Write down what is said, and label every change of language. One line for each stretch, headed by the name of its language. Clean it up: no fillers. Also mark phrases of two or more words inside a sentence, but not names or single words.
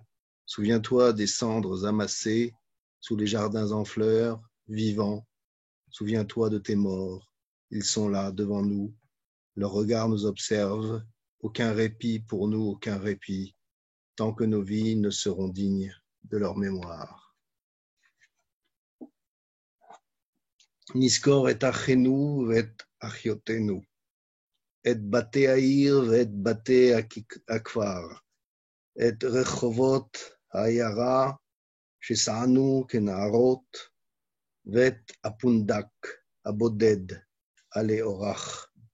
French: Souviens-toi des cendres amassées sous les jardins en fleurs, vivants. Souviens-toi de tes morts. Ils sont là, devant nous. Leur regard nous observe. Aucun répit pour nous, aucun répit, tant que nos vies ne seront dignes de leur mémoire.
Hebrew: נזכור את אחינו ואת אחיותינו, את בתי העיר ואת בתי הכפר, את רחובות העיירה שסענו כנערות, ואת הפונדק הבודד עלי אורח,